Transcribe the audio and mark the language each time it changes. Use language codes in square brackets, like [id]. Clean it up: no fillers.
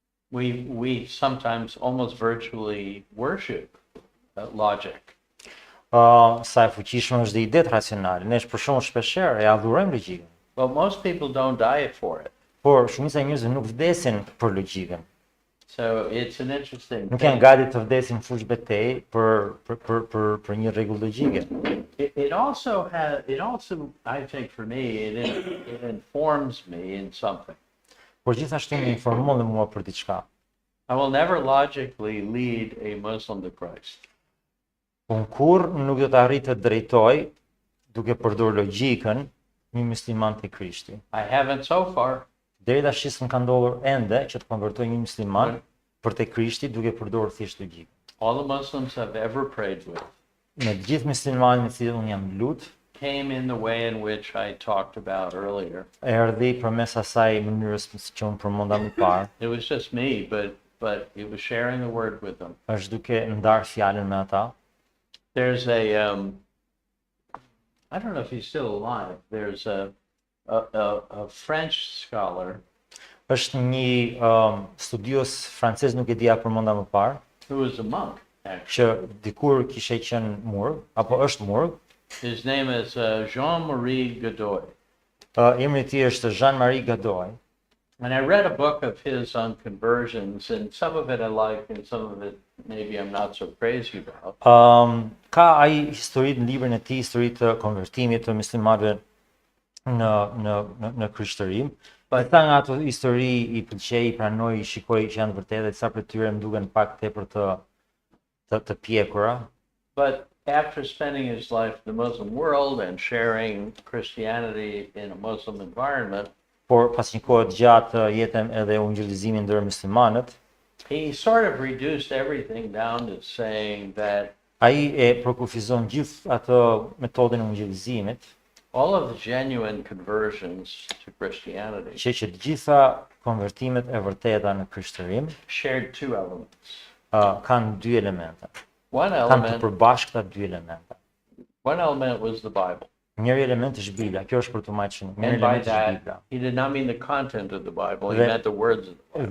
[en] We sometimes almost virtually worship logic. [sq] sa e fuqishme është dhe idet racionale. Ne për shumë shpeshherë e adhurojmë logjikën. [en] But most people don't die for it. [sq] Por shumica e njerëzve nuk vdesin për logjikën. [en] So it's an interesting [sq] Nuk janë [en] thing. [sq] gati të vdesin fush betej për një rregull logjike. [en] It also I think for me, it informs me in something. [sq] Por gjithashtu më informon dhe mua për diçka. [en] I will never logically lead a Muslim to Christ. [sq] Unë kur nuk do të arrit të drejtoj duke përdorur logjikën një musliman te Krishti. [en] I haven't so far. [sq] Deri tash s'm ka ndodhur ende që të konvertoj një musliman për te Krishti duke përdorur thjesht logjikën. [en] All the Muslims I've ever prayed with [sq] Me të gjithë muslimanët me të cilët unë jam lut, [en] came in the way in which I talked about earlier. [sq] erdhi përmes asaj mënyrës që unë përmenda më parë, [en] It was just me, but it was sharing the word with them. [sq] është duke ndarë fjalën me ata. [en] There's I don't know if he's still alive. There's a French scholar [sq] Është një studios francez, nuk e dia përmenda më parë, [en] who was a monk, actually. [sq] që dikur kishte qenë murg, apo është murg. [en] His name is Jean-Marie Godoy. [sq] Emri i tij është Jean-Marie Godoy. [en] And I read a book of his on conversions, and some of it I like, and some of it maybe I'm not so crazy about. [sq] Ka ai histori në librin e tij, histori të konvertimit të muslimanëve në krishtërim. Disa nga ato histori i pëlqej, i pranoj, i shikoj që janë vërtetë, disa prej tyre më duken pak tepër të pjekura. [en] But after spending his life in the Muslim world and sharing Christianity in a Muslim environment, [sq] Por pas një kohë të gjatë jetëm edhe ungjillizimin ndër muslimanët, [en] he sort of reduced everything down to saying that [sq] ai e përkufizon gjithë atë metodën e ungjillizimit, [en] all of the genuine conversions to Christianity [sq] që të gjitha konvertimet e vërteta në krishtërim [en] shared two elements. [sq] kanë dy elemente. [en] One [sq] Kanë të [en] element, [sq] përbashkëta dy elemente. [en] one element was the Bible. [sq] Njëri element është Bibla, kjo është për të majtë shumë. Njëri [en] And by [sq] element është [en] that, [sq] Bibla. [en] he did not mean the content of the Bible, he [sq] Dhe- [en] meant the words of the Bible.